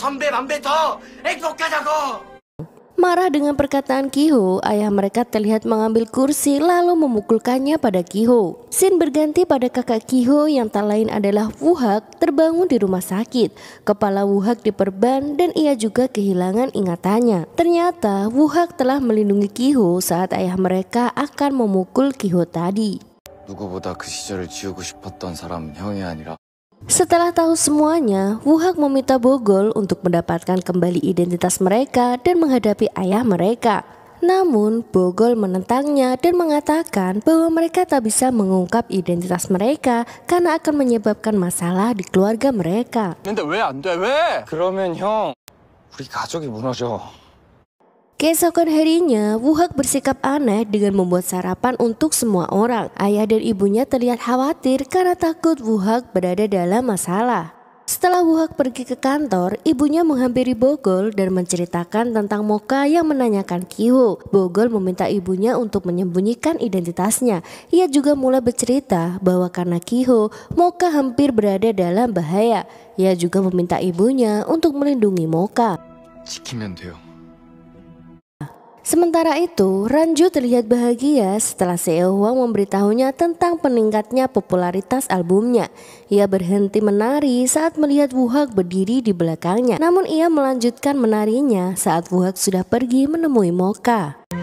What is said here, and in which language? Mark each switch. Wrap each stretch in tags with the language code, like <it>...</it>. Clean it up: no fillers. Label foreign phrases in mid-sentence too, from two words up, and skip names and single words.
<id>Marah dengan perkataan Ki-ho, ayah mereka terlihat mengambil kursi lalu memukulkannya pada Ki-ho. Scene berganti pada kakak Ki-ho yang tak lain adalah Wuhak terbangun di rumah sakit. Kepala Wuhak diperban dan ia juga kehilangan ingatannya. Ternyata Wuhak telah melindungi Ki-ho saat ayah mereka akan memukul Ki-ho tadi.</id> <ko>누구보다 그 시절을 지우고 싶었던 사람은 형이 아니라</ko> <id>Setelah tahu semuanya, Wuhak meminta Bogol untuk mendapatkan kembali identitas mereka dan menghadapi ayah mereka. Namun, Bogol menentangnya dan mengatakan bahwa mereka tak bisa mengungkap identitas mereka karena akan menyebabkan masalah di keluarga mereka.</id> <ko>근데 왜 안 돼? 왜? 그러면 형 우리 가족이 무너져.</ko> <id>Keesokan harinya, Wuhak bersikap aneh dengan membuat sarapan untuk semua orang. Ayah dan ibunya terlihat khawatir karena takut Wuhak berada dalam masalah. Setelah Wuhak pergi ke kantor, ibunya menghampiri Bogol dan menceritakan tentang Mocha yang menanyakan Ki-ho. Bogol meminta ibunya untuk menyembunyikan identitasnya. Ia juga mulai bercerita bahwa karena Ki-ho, Mocha hampir berada dalam bahaya. Ia juga meminta ibunya untuk melindungi Mocha.</id> <ko>지키면 돼요.</ko> <id>Sementara itu, Ranju terlihat bahagia setelah Seo Hwang memberitahunya tentang peningkatnya popularitas albumnya. Ia berhenti menari saat melihat Wuhak berdiri di belakangnya. Namun ia melanjutkan menarinya saat Wuhak sudah pergi menemui Mocha.</id>